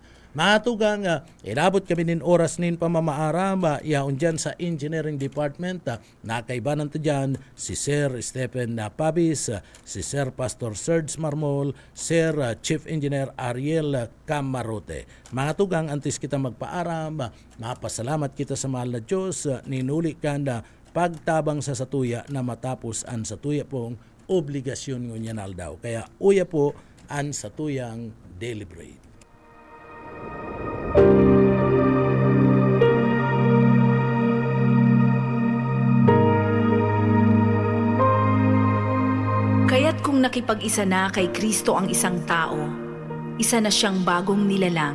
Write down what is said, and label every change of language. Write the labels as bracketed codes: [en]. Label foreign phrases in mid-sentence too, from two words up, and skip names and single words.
[bik] Mga tugang, inabot kami nin oras nin pamamaaram, yaon dyan sa Engineering Department, nakaibanan to dyan si Sir Stephen Pabis, si Sir Pastor Serge Marmol, Sir Chief Engineer Ariel Camarote. Mga tugang, antes kita magpaaram, mapasalamat kita sa mahal na Diyos, ninuli ka na pagtabang sa satuya na matapos ang satuya pong obligasyon ngunyan aldaw. Kaya uya po ang satuyang [en] daily bread. [tl] Kaya't kung nakipag-isa na kay Kristo ang isang tao, isa na siyang bagong nilalang.